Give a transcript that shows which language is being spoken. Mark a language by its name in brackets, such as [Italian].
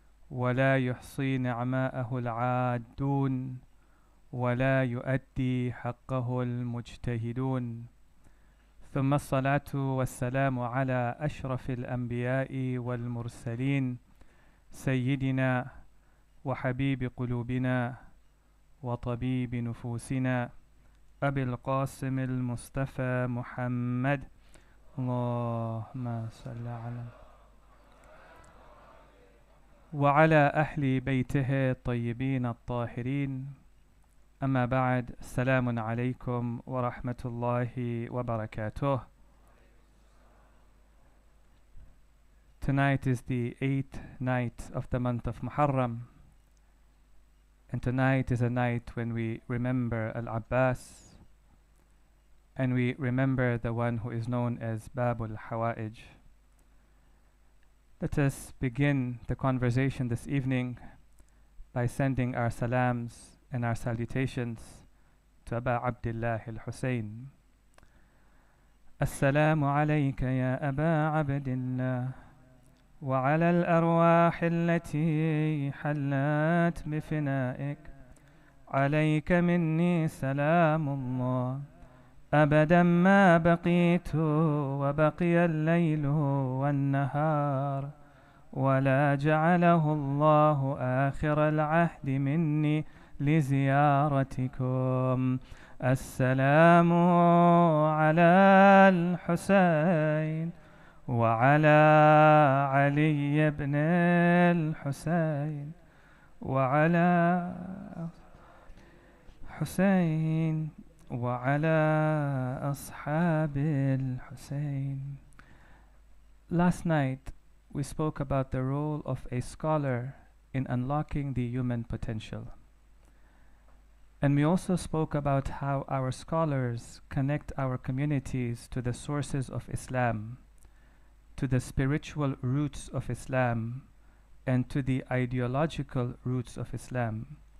[Arabic] ولا يحصي نعماءه العادون ولا يؤدي حقه المجتهدون ثم الصلاة والسلام على أشرف الأنبياء والمرسلين سيدنا وحبيب قلوبنا وطبيب نفوسنا أبي القاسم المصطفى محمد اللهم صل على وعلى أهل بيته الطيبين الطاهرين أما بعد السلام عليكم ورحمة الله وبركاته. [English] Tonight is the 8th night of the month of Muharram, and tonight is a night when we remember Al-Abbas and we remember the one who is known as Babul Hawa'ij. Let us begin the conversation this evening by sending our salams and our salutations to Aba Abdullah al-Hussein. [Arabic] Assalamu alayka ya Aba Abdullah wa ala al-arwah allati hallat bifina'ik alayka minni salamullah أبدا ما بقيت وبقي الليل والنهار ولا جعله الله آخر العهد مني لزيارتكم. السلام على الحسين وعلى علي بن الحسين وعلى حسين وعلى أصحاب الحسين. [English] Last night we spoke about the role of a scholar in unlocking the human potential. And we also spoke about how our scholars connect our communities to the sources of Islam, to the spiritual roots of Islam, and to the ideological roots of Islam.